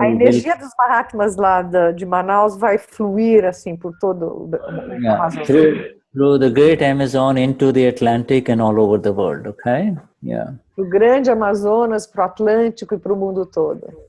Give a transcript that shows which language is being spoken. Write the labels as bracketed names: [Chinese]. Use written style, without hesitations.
[Portuguese] A energia dos Mahatmas lá de Manaus vai fluir assim por todo o Amazon. [English] Through the great Amazon into the Atlantic and all over the world, okay? Yeah. [Portuguese] Do grande Amazonas para o Atlântico e para o mundo todo.